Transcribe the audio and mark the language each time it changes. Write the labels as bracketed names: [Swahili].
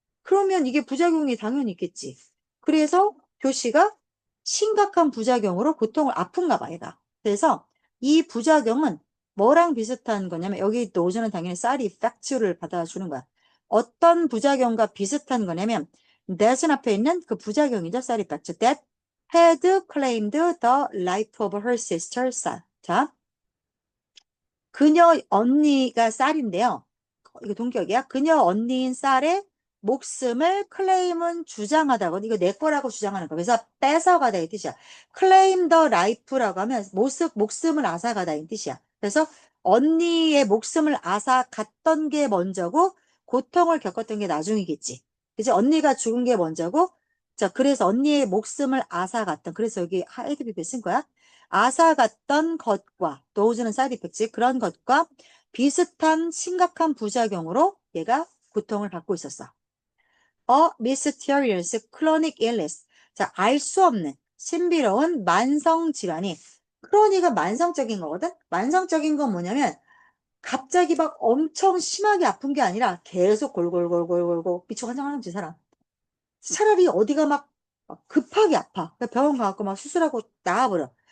[Korean] 그러면 이게 부작용이 당연히 있겠지. 그래서 교씨가 심각한 부작용으로 고통을 아픈가 봐, 얘가. 그래서 이 부작용은 뭐랑 비슷한 거냐면 여기 또 오전은 당연히 쌀이 팩트를 받아주는 거야. 어떤 부작용과 비슷한 거냐면 that은 앞에 있는 그 부작용이죠. 쌀이 팩트. [English] That had claimed the life of her sister 쌀. [Korean] 자, 그녀 언니가 쌀인데요. 이거 동격이야. 그녀 언니인 쌀의 목숨을 클레임은 주장하다고. 이거 내 거라고 주장하는 거. 그래서 뺏어가다 이 뜻이야. [English] claim the life [Korean] 라고 하면 목숨을 앗아가다 이 뜻이야. 그래서 언니의 목숨을 앗아갔던 게 먼저고 고통을 겪었던 게 나중이겠지. 그치? 언니가 죽은 게 먼저고 자, 그래서 언니의 목숨을 앗아갔던 그래서 여기 헤드비비 쓴 거야. 앗아갔던 것과 노우즈는 사이드 이펙트 그런 것과 비슷한 심각한 부작용으로 얘가 고통을 받고 있었어. [English] Mysterious chronic illness. [Korean] 자, 알 수 없는 신비로운 만성 질환이 크로닉은 만성적인 거거든. 만성적인 건 뭐냐면 갑자기 막 엄청 심하게 아픈 게 아니라 계속 골골골골골골 미쳐 환장하는 거지 사람. 차라리 어디가 막 급하게 아파. 그러니까 병원 가갖고 막 수술하고 나와버려.